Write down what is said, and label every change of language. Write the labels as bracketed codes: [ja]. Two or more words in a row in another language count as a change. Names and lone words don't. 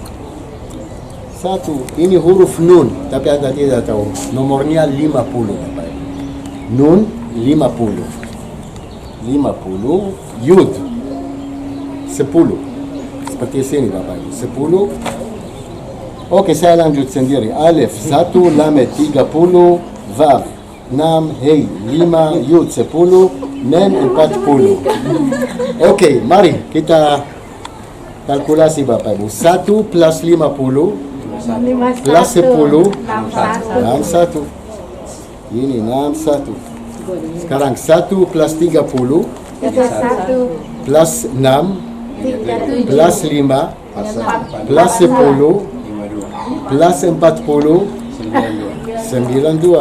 [id] Ini huruf nun, tapi Anda tidak tahu. Nomornya 50 Bapak Ibu. Nun 50. 50, yud 10. Seperti sini Bapak Ibu. 10. Oke, saya lanjut sendiri. Alif 1, lamet 30, vav 6, hei 5, yud 10, men 40. Oke, mari kita kalkulasi Bapak Ibu. 1 plus 50 plus 10 61. Ini 61. Sekarang 1 plus 30 plus 6 plus 5 plus 10 plus 40 92.